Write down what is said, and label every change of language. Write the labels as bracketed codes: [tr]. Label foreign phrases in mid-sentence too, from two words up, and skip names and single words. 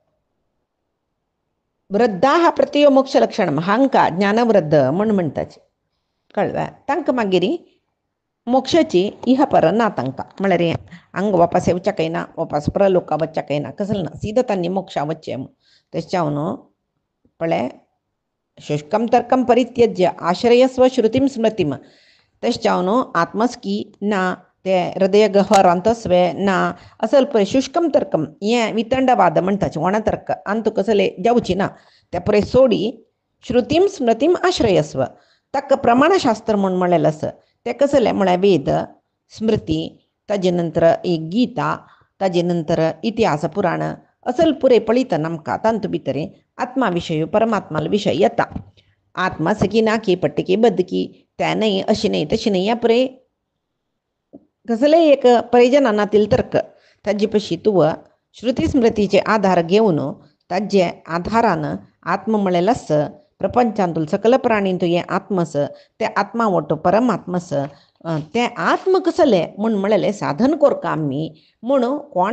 [kok] वृद्धा प्रतियो मोक्ष लक्षण हांकां ज्ञानवृद्ध म्हण म्हणटाचे कळ्ळें तांकां मागीर मोक्षाची इह पर ना तांकां म्हळ्यार हांगा वापस येवचें ना वापस प्रलोका वचचें ना कसलें ना सीदा तांणी मोक्षा वचचें तेच्या न्हू पळय [sa] शुष्कं तर्कं परित्यज्य आश्रयस्व श्रुतिं स्मृतिं [kok] तेच्या न्हू आत्मस्की ना ते हृदय गहरांतस्वे ना असल पळय [sa] शुष्कं तर्कं [kok] हें वितंडवाद म्हणटाचे वण तर्क अंत कसले जावची ना ते पळय सोडी [sa] श्रुतीं स्मृतीं आश्रयस्व [kok] ताका प्रमाणशास्त्र म्हूण म्हणलेलें आसा ते कसलें म्हळ्यार वेद स्मृती ताजे नंतर एक गीता ताजे नंतर इतिहास पुराण असल पुरे पळयतना आमकां तांतू भितर आत्मा विशय परमात्मा विशय येता आत्मा सकी ना की पट्टकी बदकी त्या नाही अशी नाही तशी नाही या पुरे कसले एक प्रयोजनातील तर्क ताजे पशी तुव श्रुती स्मृतीचे आधार घेवन ताजे आधारान आत्म म्हळें लस प्रपंचांतूल सकल प्राणींतू हे आत्मस ते आत्मा वटो परमात्मस ते आत्म कसले म्हूण म्हळेलें साधन करता आमी म्हूण कोण